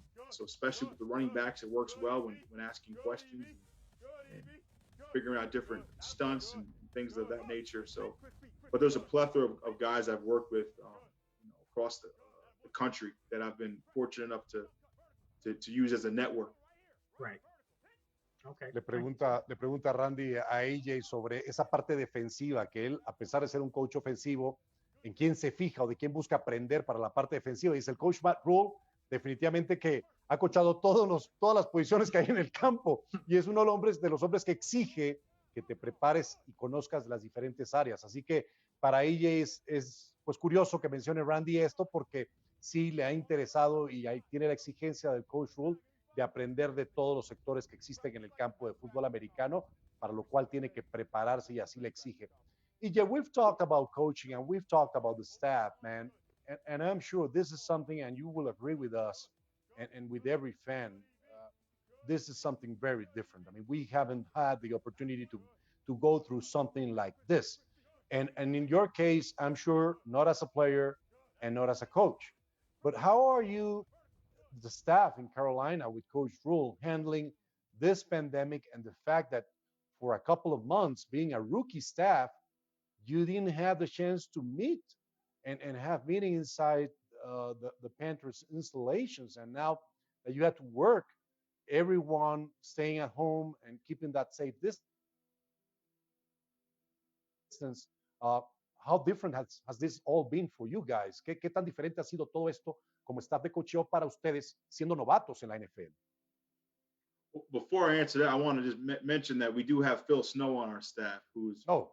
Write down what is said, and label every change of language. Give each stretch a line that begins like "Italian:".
English: So especially with the running backs, it works well when asking questions and figuring out different stunts and things of that nature. So, but there's a plethora of guys I've worked with across the country that I've been fortunate enough to use as a network. Right. Okay.
Spanish: Le pregunta Randy a AJ sobre esa parte defensiva, que él, a pesar de ser un coach ofensivo, en quién se fija o de quién busca aprender para la parte defensiva. Dice el coach Matt Rule, definitivamente que ha coachado todas las posiciones que hay en el campo, y es uno de los hombres que exige que te prepares y conozcas las diferentes áreas. Así que para AJ es pues curioso que mencione Randy esto, porque sí le ha interesado y ahí tiene la exigencia del coach Rule de aprender de todos los sectores que existen en el campo de fútbol americano, para lo cual tiene que prepararse y así le exige.
English: EJ, we've talked about coaching and we've talked about the staff, man, and I'm sure this is something, and you will agree with us and with every fan, this is something very different. I mean, we haven't had the opportunity to go through something like this. And in your case, I'm sure not as a player and not as a coach, but how are you, the staff in Carolina with Coach Rule, handling this pandemic and the fact that for a couple of months, being a rookie staff, you didn't have the chance to meet and have meeting inside the Panthers installations, and now that you have to work, everyone staying at home and keeping that safe distance, how different has this all been for you guys?
Spanish: ¿Qué tan diferente ha sido todo esto como staff de coacheo para ustedes siendo novatos en la NFL?
English: Before I answer that, I want to just mention that we do have Phil Snow on our staff, who's